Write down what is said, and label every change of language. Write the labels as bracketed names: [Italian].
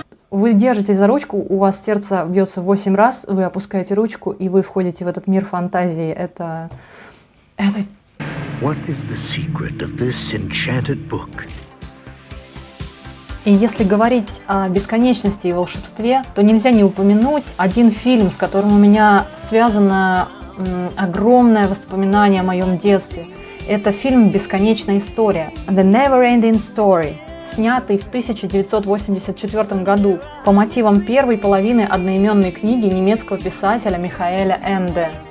[Russian] Вы держитесь за ручку, у вас сердце бьется 8 раз, вы опускаете ручку, и вы входите в этот мир фантазии. Это... [English] What is the secret of this enchanted book? [Russian] И если говорить о бесконечности и волшебстве, то нельзя не упомянуть один фильм, с которым у меня связано огромное воспоминание о моем детстве. Это фильм «Бесконечная история» «The Never-Ending Story», снятый в 1984 году по мотивам первой половины одноименной книги немецкого писателя Михаэля Энде.